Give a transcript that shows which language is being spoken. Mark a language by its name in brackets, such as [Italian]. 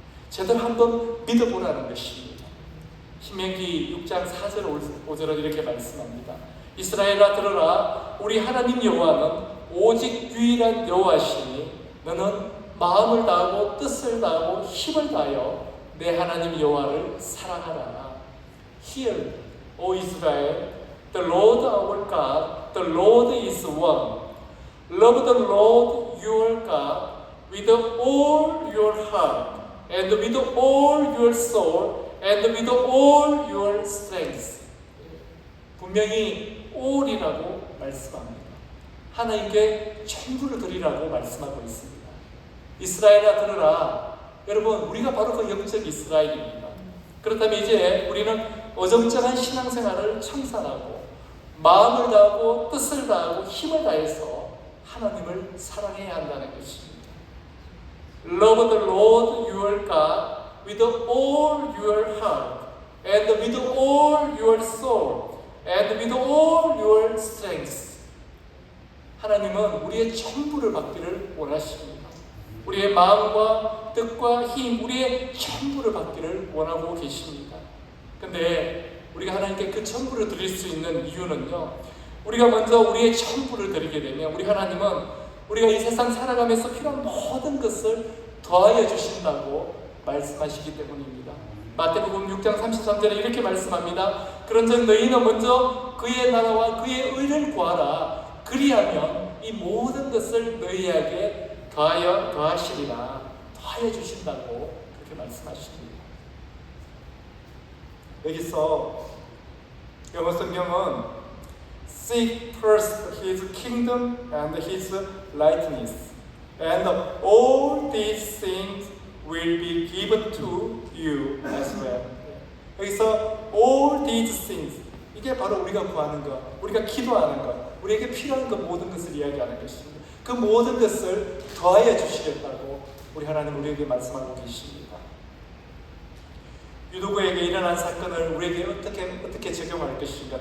[Korean] 제대로 한번 믿어보라는 것입니다. 신명기 6장 4절 5절은 이렇게 말씀합니다. 이스라엘아 들으라, 우리 하나님 여호와는 오직 유일한 여호와시니 너는 마음을 다하고 뜻을 다하고 힘을 다하여 내 하나님 여호와를 사랑하라. [English] Hear, O Israel, the Lord our God, the Lord is one. Love the Lord your God with all your heart, and with all your soul, and with all your strength. [Korean] 분명히 all이라고 말씀합니다. 하나님께 전부를 드리라고 말씀하고 있습니다. 이스라엘아 들으라. 여러분, 우리가 바로 그 영적 이스라엘입니다. 그렇다면 이제 우리는 어정쩡한 신앙생활을 청산하고 마음을 다하고 뜻을 다하고 힘을 다해서 하나님을 사랑해야 한다는 것입니다. [English] Love the Lord your God with all your heart, and with all your soul, and with all your strength. [Korean] 하나님은 우리의 전부를 받기를 원하십니다. 우리의 마음과 뜻과 힘, 우리의 전부를 받기를 원하고 계십니다. 근데 우리가 하나님께 그 전부를 드릴 수 있는 이유는요, 우리가 먼저 우리의 전부를 드리게 되면 우리 하나님은 우리가 이 세상 살아가면서 필요한 모든 것을 더하여 주신다고 말씀하시기 때문입니다. 마태복음 6장 33절에 이렇게 말씀합니다. 그런즉 너희는 먼저 그의 나라와 그의 의를 구하라. 그리하면 이 모든 것을 너희에게 더하시리라. 더하여 주신다고 그렇게 말씀하십니다. 여기서 영어 성경은 [English] Seek first His kingdom and His righteousness, and all these things will be given to you as well. [Korean] 여기서 [English] all these things, [Korean] 이게 바로 우리가 구하는 것, 우리가 기도하는 것, 우리에게 필요한 것 모든 것을 이야기하는 것입니다. 그 모든 것을 더하여 주시겠다고 우리 하나님 우리에게 말씀하고 계십니다. 유도구에게 일어난 사건을 우리에게 어떻게 적용할 것인가?